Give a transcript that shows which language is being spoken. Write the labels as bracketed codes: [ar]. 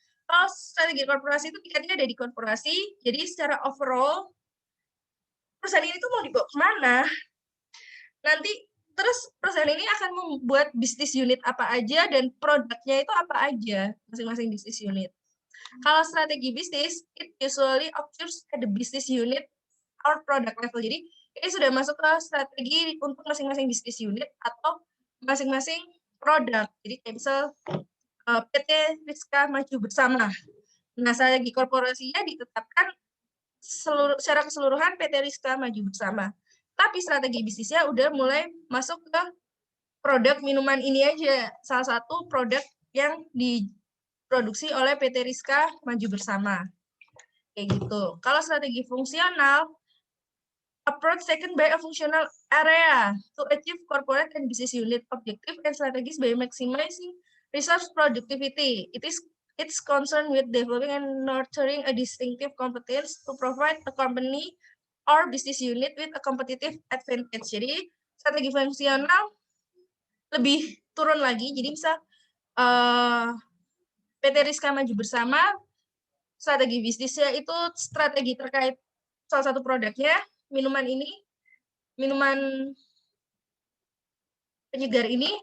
[id] Kalau strategi korporasi itu tingkatnya ada di korporasi, jadi secara overall perusahaan ini tuh mau dibawa kemana? Nanti terus perusahaan ini akan membuat bisnis unit apa aja dan produknya itu apa aja masing-masing bisnis unit. Kalau strategi bisnis, [en] it usually occurs at the business unit or product level. [id] Jadi ini sudah masuk ke strategi untuk masing-masing bisnis unit atau masing-masing produk. Jadi kayak misal PT Rizka Maju Bersama. Nah, strategi korporasinya ditetapkan secara keseluruhan PT Rizka Maju Bersama. Tapi strategi bisnisnya udah mulai masuk ke produk minuman ini aja. Salah satu produk yang diproduksi oleh PT Rizka Maju Bersama. Kayak gitu. Kalau strategi fungsional, [en] approach taken by a functional area to achieve corporate and business unit objective and strategies by maximizing resource productivity. It's concerned with developing and nurturing a distinctive competence to provide a company or business unit with a competitive advantage. [id] Jadi strategi fungsional lebih turun lagi. Jadi bisa PT Rizka Maju Bersama, strategi bisnisnya itu strategi terkait salah satu produknya, minuman ini, minuman penyegar ini.